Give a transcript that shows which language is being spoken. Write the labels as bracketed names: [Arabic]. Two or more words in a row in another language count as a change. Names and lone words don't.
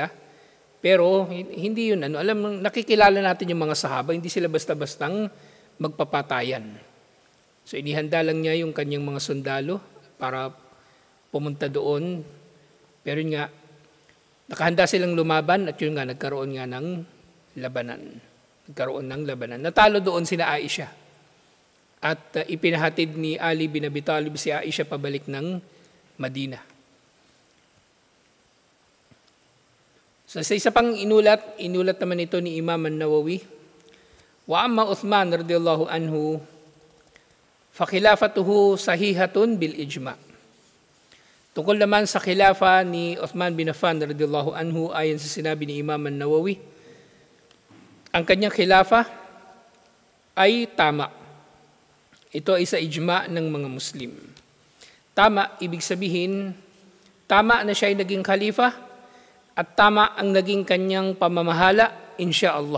[Filipino] Pero hindi yun nakikilala natin yung mga sahaba, hindi sila basta-bastang magpapatayan. So inihanda lang niya yung kanyang mga sundalo para pumunta doon. Pero yun nga, nakahanda silang lumaban, at yun nga, nagkaroon nga ng labanan. Natalo doon sina Aisha. At ipinahatid ni Ali bin Abi Talib si Aisha pabalik ng Madina. So sa isa pang inulat naman ito ni Imam An-Nawawi, [Arabic] وأما عثمان رضي الله عنه فخلافته صحيحة بالإجماع'. [Filipino] Tungkol naman sa khilafa ni Uthman bin Affan [Arabic] رضي الله عنه, [Filipino] ayon sa sinabi ni Imam An-Nawawi, ang kanyang khilafa ay tama. Ito ay sa ijma' ng mga Muslim. Tama, ibig sabihin, tama na siya ay naging khalifa at tama ang naging kanyang pamamahala, insyaallah.